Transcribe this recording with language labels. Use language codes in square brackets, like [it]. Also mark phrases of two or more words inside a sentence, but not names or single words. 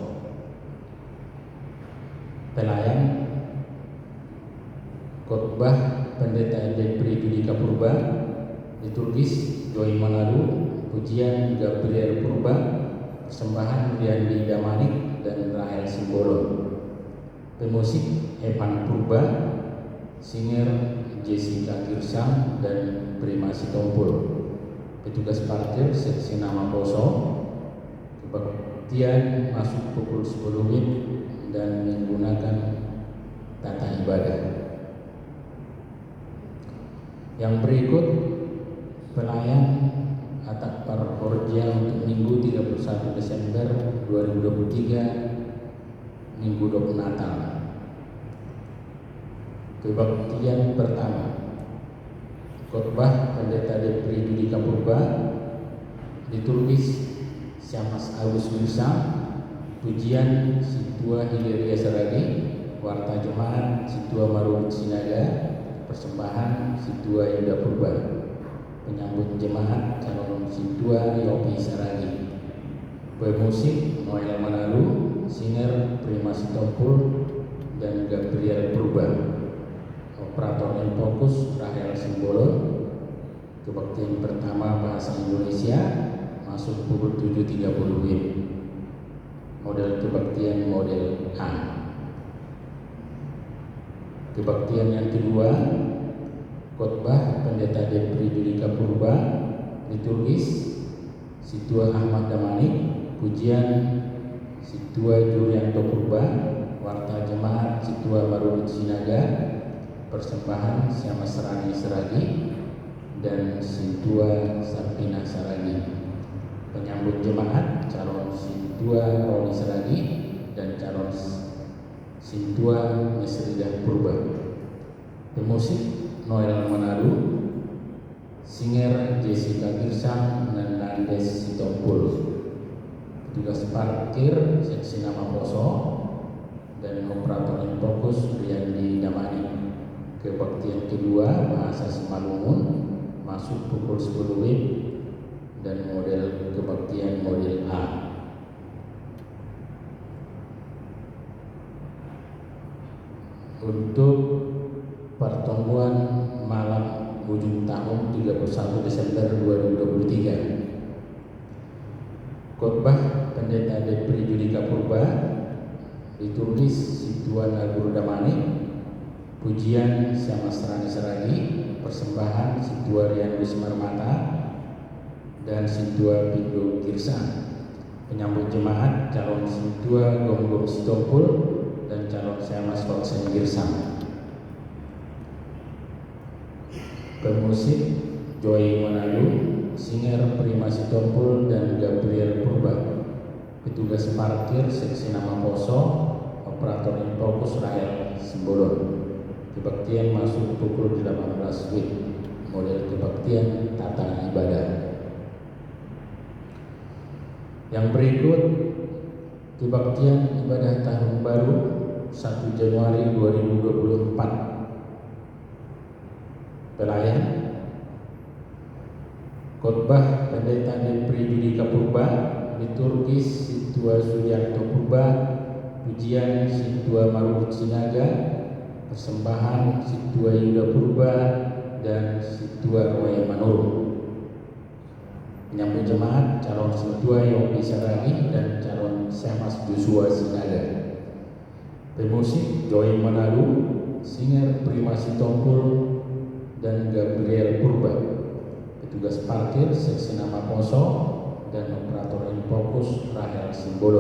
[id] Pelayan khotbah Pendeta Depri Judika Purba, liturgis Joy Manado, pujian Gabriel Purba, persembahan Riandi Damanik dan Rahel Simbolon. Pemusik Evan Purba, singer Jessica Kirsam dan Prima Sitompul. Petugas parkir seksi Nama Poso. Kebaktian masuk pukul 10 WIB dan menggunakan tata ibadah. Yang berikut pelayan Atak Parporja untuk Minggu 31 Desember 2023, Minggu Dok Natal. Kebaktian pertama, khotbah Pendeta Depri Judika Purba, liturgis Syamas Agus Musa, pujian Situa Hileria Saragi, warta jemaat Situa Marut Sinaga, persembahan Situa Yuda Purba. Penyambut jemaat calon Situa Yopi Saragi. Pemusik Noel Manalu, singer Prima Sitompul dan Gabriel Purba. Operator Infocus Rahel Simbolon. Kebaktian pertama bahasa Indonesia masuk pukul 7.30 WIB. Model kebaktian model A. Kebaktian yang kedua, khotbah Pendeta Depri Judika Purba, liturgis Situa Ahmad Damanik, pujian Situa Jurianto Purba, warta jemaat Situa Marut Sinaga, persembahan Siama Serani Seragi dan Sintua Sarpina Saragi. Penyambut jemaat calon Sintua Roni Seragi dan calon Sintua Mesridah Purba. Pemusik Noel Manado, Singer Jessica Girsang dan Nandes Sitompul. Petugas parkir seksi Nama Poso dan operator Infokus Riyandi Damani. Kebaktian kedua bahasa Simalungun masuk pukul 10 WIB dan model kebaktian model A. Untuk pertemuan malam ujung tahun 31 Desember 2023, khotbah Pendeta Depri Judika Purba, ditulis Situan Guru Damani, pujian Siama Serani Seragi, persembahan Situa Rian Wismar Mata dan Situa Pindo Girsa. Penyambut jemaat calon Situa Gonggong Sitompul dan calon Siama Swaksen Girsang. Pemusik Joy Manado, Singer Prima Sitompul dan Gabriel Purba. Petugas parkir seksi Nama Poso, operator Infokus Rahel Simbolon. Kebaktian masuk pukul 18 WIB, model kebaktian tata ibadah. Yang berikut kebaktian ibadah tahun baru 1 Januari 2024. Pelayan khotbah Pendeta Depri Judika Purba, liturgis Situa Suyanto Purba, pujian Situa Marut Sinaga, persembahan Situa Yuda Purba dan Situa Roya Manur. Penyambut jemaat calon Situa Yogi Saragi dan calon Semas Joshua Sinaga. Pemusik Joy Manado, Singer Prima Sitompul dan Gabriel Purba. Petugas parkir seksi Nama Poso dan operator Infokus Rahel Simbolon.